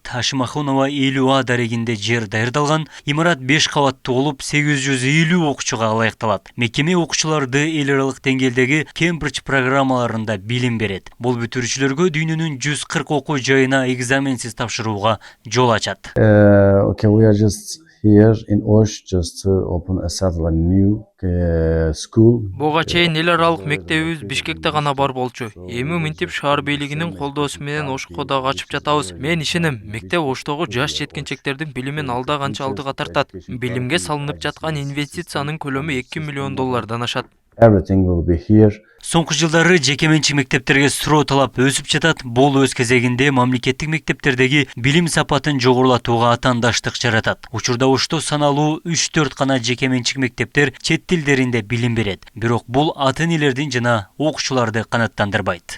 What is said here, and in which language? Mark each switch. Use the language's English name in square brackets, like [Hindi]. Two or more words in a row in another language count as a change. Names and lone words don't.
[Kyrgyz] Хашимахунова 50А дарегинде жер даярдалган. Имарат 5 кабаттуу болуп, 850 окуучуга ылайыкталат. Мекеме окуучуларды эл аралык деңгээлдеги Кембридж программаларында билим берет. Бул бүтүрүүчүлөргө дүйнөнүн 140 окуу жайына экзаменсиз тапшырууга жол ачат. [English] Okay, we are just here in Osh just to open a new school. [Kyrgyz] Буга чейин эл аралык мектебибиз Бишкекте гана бар болчу. Эми мынтип шаар бийлигинин колдоосу менен Ошко дагы ачып жатабыз. Мен ишенем, мектеп Оштогу жаш жеткинчектердин билимин алда канча алдыга тартат. Билимге салынып жаткан инвестициянын көлөмү $2 миллион ашат. [English] Everything will be here. [Kyrgyz] Соңку жылдары жеке-менчик мектептерге суроо талап өсүп жатат. Бул өз кезегинде мамлекеттик мектептердеги билим сапатын жогорулатууга атаандаштык жаратат. Учурда Ошто саналуу 3-4 гана жеке-менчик мектептер чет тилдеринде билим берет. Бирок бул ата-энелердин жана окуучуларды канааттандырбайт.